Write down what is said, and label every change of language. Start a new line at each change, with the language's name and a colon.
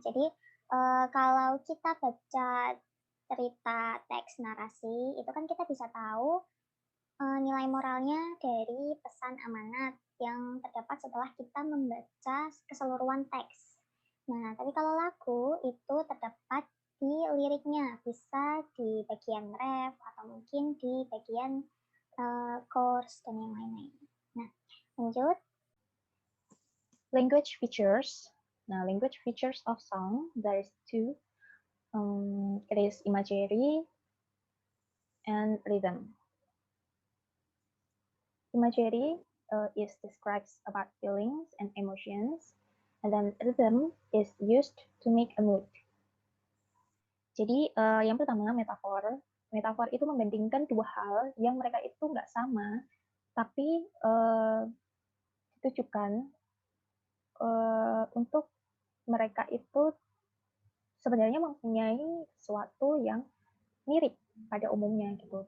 Indonesian: Jadi kalau kita baca cerita teks narasi, itu kan kita bisa tahu nilai moralnya dari pesan amanat yang terdapat setelah kita membaca keseluruhan teks. Nah, tapi kalau lagu itu terdapat di liriknya, bisa di bagian ref atau mungkin di bagian chorus dan yang lain-lain. Nah, lanjut.
English: Language features. Nah, language features of song, there is two. It is imagery and rhythm. Imagery is describes about feelings and emotions, and then rhythm is used to make a mood.
Indonesian: Jadi yang pertama metafor. Metafor itu membandingkan dua hal yang mereka itu nggak sama, tapi ditujukan untuk mereka itu sebenarnya mempunyai sesuatu yang mirip pada umumnya gitu.